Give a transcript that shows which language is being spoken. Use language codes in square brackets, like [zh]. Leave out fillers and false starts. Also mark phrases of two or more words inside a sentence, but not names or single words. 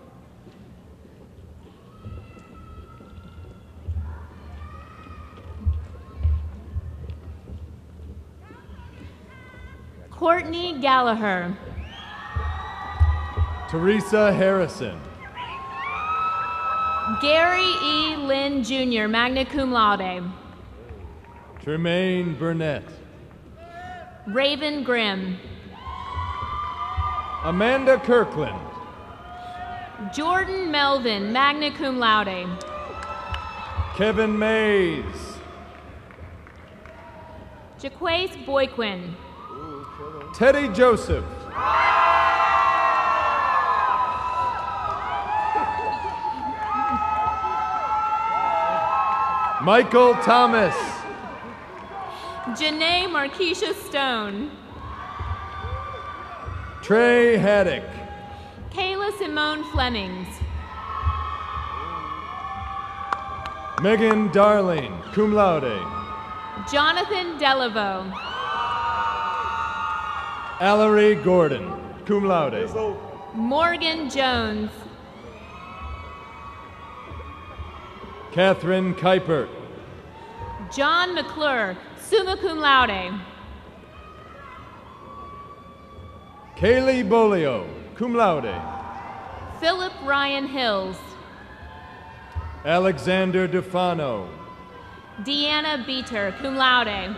[en] Courtney Gallagher. Teresa Harrison. Gary E. Lynn Jr., [la] magna cum laude. [en] Tremaine Burnett. Raven Grimm. Amanda Kirkland. Jordan Melvin, [la] magna cum laude. [en] Kevin Mays. Jaquace Boyquin. Teddy Joseph. Michael Thomas. Janae Marquisha Stone. Trey Haddock. Kayla Simone Flemings. Megan Darling, [la] cum laude. [en] Jonathan Delaveau. Allery Gordon, [la] cum laude. [en] Morgan Jones. Catherine Kuiper. John McClure, [la] summa cum laude. [en] Kaylee Bolio, [la] cum laude. [en] Philip Ryan Hills. Alexander Dufano. Deanna Beater, [la] cum laude.